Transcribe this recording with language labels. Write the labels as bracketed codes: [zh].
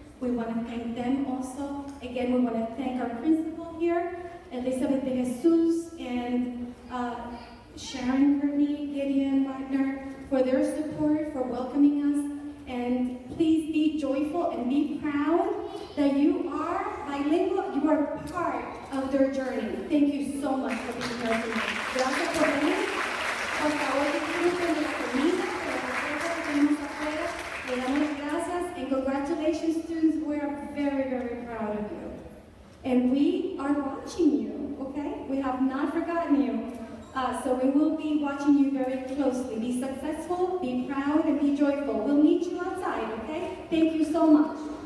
[en] We want to thank them also. Again, we want to thank our principal here, Elizabeth de Jesus, and Sharon Kearney, Gideon Wagner, for their support, for welcoming us. And please be joyful and be proud that you are bilingual, you are part of their journey. Thank you so much for being here tonight. [es] Gracias por venir. Por favor, disfruten de la comida, de la receta que tenemos afuera. Le damos las gracias, [en] and congratulations, students. We are very, very proud of you. And we are watching you, okay? We have not forgotten you. So we will be watching you very closely. Be successful, be proud, and be joyful. We'll meet you outside, okay? Thank you so much.